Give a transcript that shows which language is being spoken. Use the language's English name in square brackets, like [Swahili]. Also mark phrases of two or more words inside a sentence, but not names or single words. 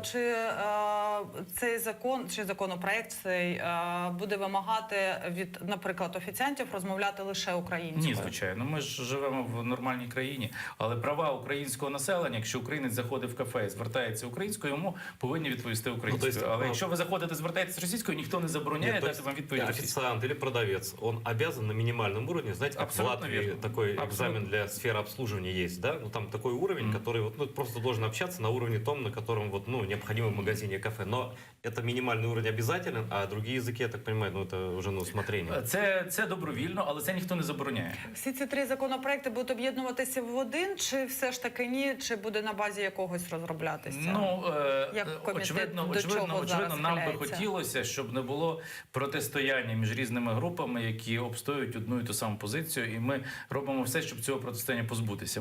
[Ukrainian] Чи цей закон, чи законопроект цей буде вимагати від, наприклад, офіціантів розмовляти лише українською? Ні, звичайно. Ми ж живемо в нормальній країні. Але права українського населення, якщо українець заходить в кафе і звертається українською, йому повинні відповісти українською. Але якщо ви заходите, звертаєтесь російською, ніхто не забороняє дати вам відповідь російською. [Russian] Официант или продавец, он обязан на минимальном уровне, знаете, как в Латвии такой экзамен для сферы обслуживания есть, да? Ну, там такой уровень, который вот, ну, просто должен общаться на уровне том, на котором вот, ну, необходимо в магазине, кафе. Но это минимальный уровень обязателен, а другие языки, я так понимаю, ну, это уже на усмотрение. [Ukrainian] Це добровільно, але це ніхто не забороняє. Всі ці 3 законопроекти будуть об'єднуватися в один, чи все ж таки ні, чи буде на базі якогось розроблятися? Ну, очевидно, нам би хотілося, щоб не було протистояння між різними групами, які обстоюють одну і ту саму позицію, і ми робимо все, щоб цього протистояння позбутися.